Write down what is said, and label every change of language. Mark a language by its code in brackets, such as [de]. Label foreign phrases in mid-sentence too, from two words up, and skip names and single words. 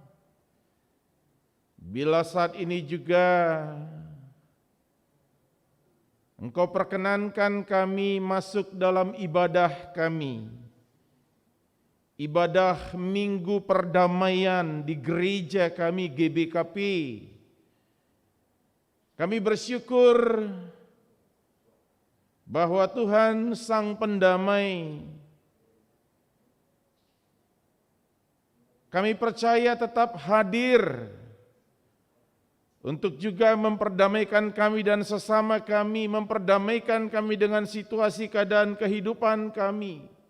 [id] Bila saat ini juga Engkau perkenankan kami masuk dalam ibadah kami. Ibadah Minggu Perdamaian di gereja kami GBKP. Kami bersyukur bahwa Tuhan Sang Pendamai, kami percaya tetap hadir untuk juga memperdamaikan kami dan sesama kami, memperdamaikan kami dengan situasi keadaan kehidupan kami.